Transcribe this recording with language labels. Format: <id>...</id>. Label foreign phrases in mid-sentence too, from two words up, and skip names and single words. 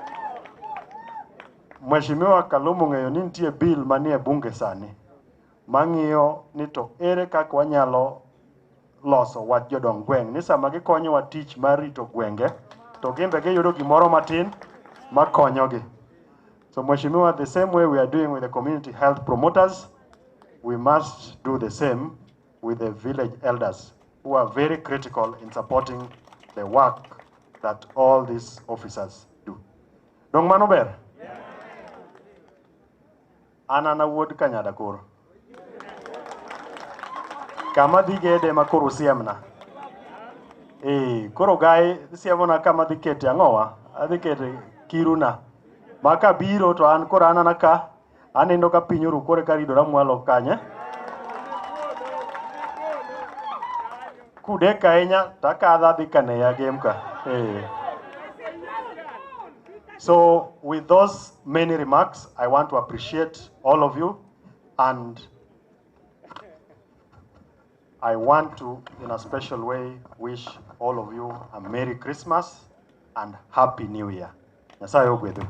<luo>Mheshimiwa Kaluma ng'eyo ni nitie bill manie bunge sani mang'iyo ni to ere kaka wanyalo loso wach jodong gweng' ni sama gikonyowa tich mar rito gwenge to gimbe giyudo gimoro matin makonyogi.</luo> <en>So Mheshimiwa, the same way we are doing with the community health promoters, we must do the same with the village elders who are very critical in supporting the work that all these officers do.</en> <luo>Dong mano ber? Anana wuod Kanyada koro. Kama dhi gede ma koro siemna. Koro gai siemona kama dhi kete ang'owa, adhi kete kiruna. Maka biro to an koro anana ka, anindo ka piny oru kore ka ridora mwalo kanye. Kudeka ahinya takadha dhi kane ya game ka.</luo> <en>So with those many remarks, I want to appreciate all of you, and I want to, in a special way, wish all of you a Merry Christmas and Happy New Year.</en> <luo>Nyasaye ogwedhu.</luo>